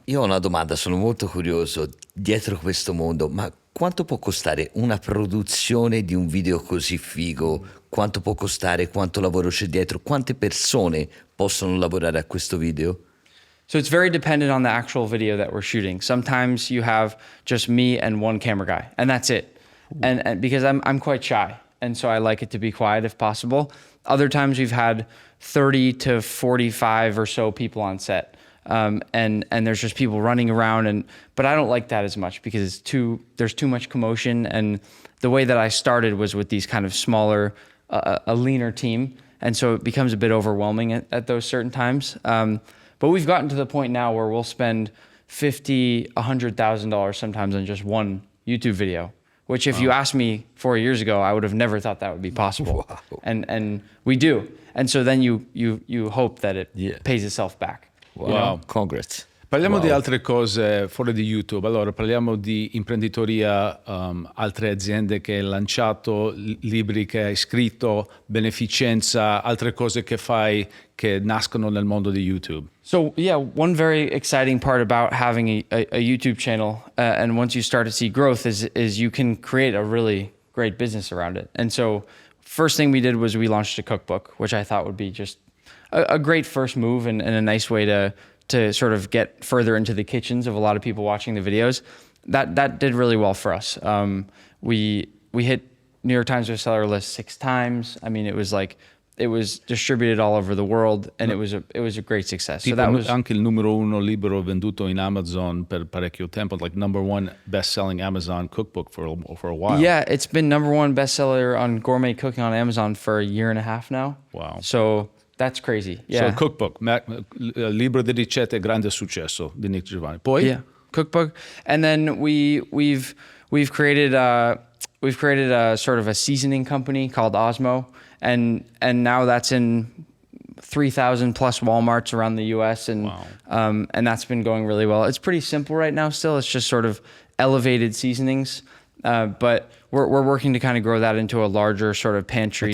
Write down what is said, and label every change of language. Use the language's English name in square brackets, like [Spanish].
[Italian] Io ho una domanda, sono molto curioso. Dietro questo mondo, ma quanto può costare una produzione di un video così figo? Quanto può costare? Quanto lavoro c'è dietro? Quante persone possono lavorare a questo video? [English] So it's very dependent on the actual video that we're shooting. Sometimes you have just me and one camera guy, and that's it. And because I'm quite shy, and so I like it to be quiet if possible. Other times we've had 30 to 45 or so people on set. And there's just people running around, but I don't like that as much because there's too much commotion. And the way that I started was with these kind of smaller, a leaner team. And so it becomes a bit overwhelming at those certain times. But we've gotten to the point now where we'll spend $50,000, $100,000 sometimes on just one YouTube video, which if you asked me 4 years ago, I would have never thought that would be possible. Wow. And we do. And so then you hope that it pays itself back. Wow. Congrats. [Italian] Parliamo di altre cose fuori di YouTube. Allora, parliamo di imprenditoria, altre aziende che hai lanciato, libri che hai scritto, beneficenza, altre cose che fai che nascono nel mondo di YouTube. [English] So yeah, one very exciting part about having a YouTube channel, and once you start to see growth, is you can create a really great business around it. And so first thing we did was we launched a cookbook, which I thought would be just a great first move and a nice way to sort of get further into the kitchens of a lot of people watching the videos. That did really well for us. We hit New York Times bestseller list 6 times. I mean, it was distributed all over the world, and it was a great success. [Italian] Tipo, [English] so that was [Italian] anche il numero 1 libro venduto in Amazon per parecchio tempo, [English] like number 1 best-selling Amazon cookbook for a while. Yeah, it's been number 1 bestseller on gourmet cooking on Amazon for a year and a half now. Wow. So that's crazy. Yeah. [Italian] So cookbook, libro di ricette, grande successo di Nick Giovanni. Poi? [English] Yeah, cookbook, and then we've created a sort of a seasoning company called Osmo, and now that's in 3,000 plus Walmarts around the U.S. and Wow. And that's been going really well. It's pretty simple right now. Still, it's just sort of elevated seasonings, but we're working to kind of grow that into a larger sort of pantry